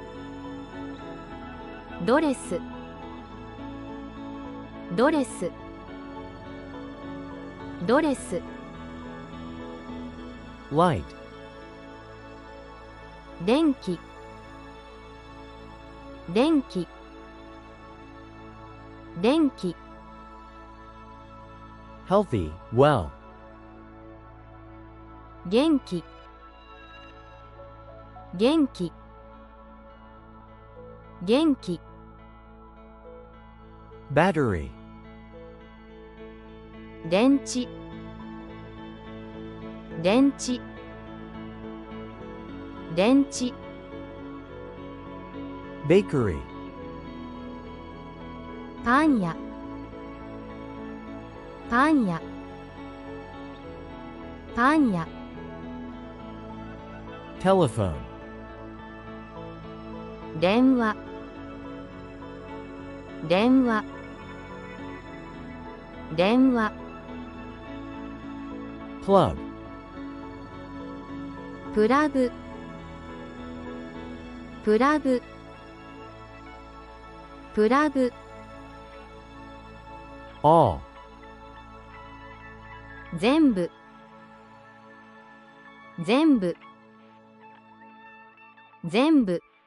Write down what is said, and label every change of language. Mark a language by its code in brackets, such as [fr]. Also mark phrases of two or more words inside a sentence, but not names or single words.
[ja] ドレスドレスドレス [en] light, [ja] 電気電気電気 [en] healthy, well, [ja] 元気元気元気 [en] battery, [ja] 電池電池電池 [en] bakery, [ja] パン屋パン屋パン屋 [en] telephone, [ja] 電話電話電話 [en] plug, [ja] プラグプラグプラグ [en] all, [ja] 全部全部全部